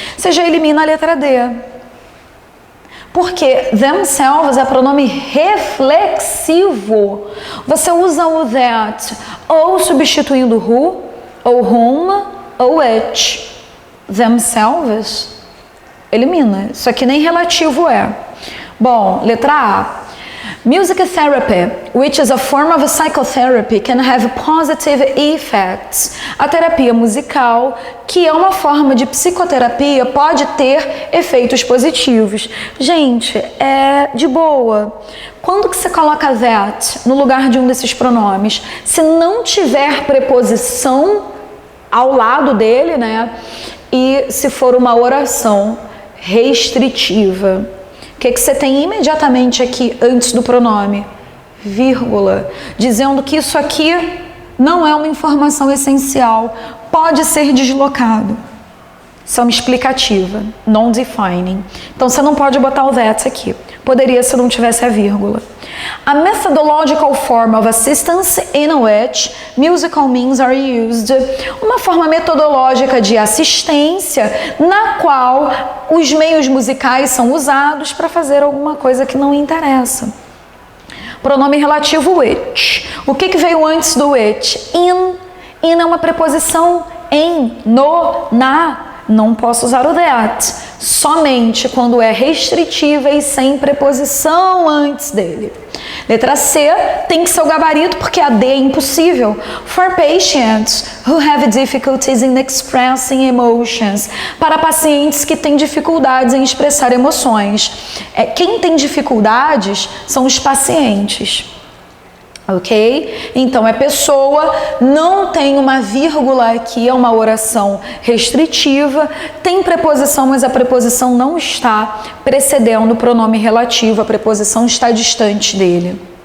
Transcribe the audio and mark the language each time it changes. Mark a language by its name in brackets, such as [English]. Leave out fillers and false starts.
[Portuguese] Você já elimina a letra D. Porque themselves é pronome reflexivo. Você usa o that ou substituindo who, ou whom, ou it. Themselves, elimina. Isso aqui nem relativo é. Bom, letra A. [English] Music therapy, which is a form of psychotherapy, can have positive effects. [Portuguese] A terapia musical, que é uma forma de psicoterapia, pode ter efeitos positivos. Gente, é de boa. Quando que você coloca that no lugar de um desses pronomes? Se não tiver preposição ao lado dele, né? E se for uma oração restritiva. O que você tem imediatamente aqui antes do pronome? Vírgula, dizendo que isso aqui não é uma informação essencial, pode ser deslocado. Isso é uma explicativa, non-defining. Então você não pode botar o that aqui. Poderia se não tivesse a vírgula. [English] A methodological form of assistance in which musical means are used. [Portuguese] Uma forma metodológica de assistência na qual os meios musicais são usados para fazer alguma coisa que não interessa. Pronome relativo which. O que veio antes do which? In. In é uma preposição em, no, na. Não posso usar o that, somente quando é restritiva e sem preposição antes dele. Letra C, tem que ser o gabarito porque a D é impossível. [English] For patients who have difficulties in expressing emotions. [Portuguese] Para pacientes que têm dificuldades em expressar emoções. Quem tem dificuldades são os pacientes. Ok? Então, é pessoa, não tem uma vírgula aqui, é uma oração restritiva, tem preposição, mas a preposição não está precedendo o pronome relativo, a preposição está distante dele.